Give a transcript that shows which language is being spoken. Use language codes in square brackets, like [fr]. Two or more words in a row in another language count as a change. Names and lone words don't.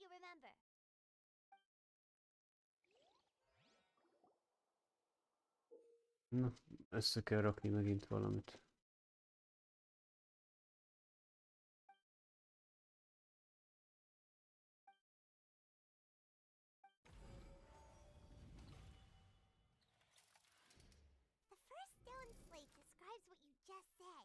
[en] remember. [hu] Na, össze kell rakni megint valamit. [en] The first stone slate describes what you just said.